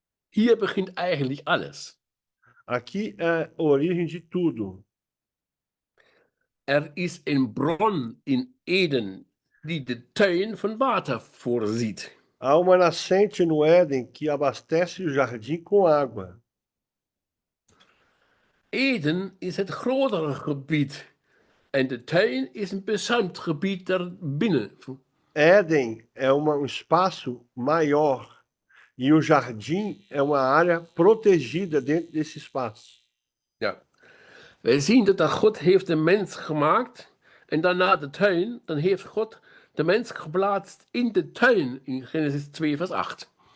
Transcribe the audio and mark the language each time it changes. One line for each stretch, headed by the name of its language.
Dutch: Hier begint eigenlijk alles.
Portuguese: Aqui é a origem de tudo.
Dutch: Er is een bron in Eden die de tuin van water voorziet.
Portuguese: Há uma nascente no Éden que abastece o jardim com água.
Dutch: Eden is het grotere gebied en de tuin is een bezuimd gebied daarbinnen.
Portuguese: Éden é espaço maior e o jardim é uma área protegida dentro desse espaço.
Dutch: Ja. Wij zien dat God heeft de mens gemaakt en daarna de tuin. Dan heeft God de mens geplaatst in de tuin in Genesis 2 vers 8.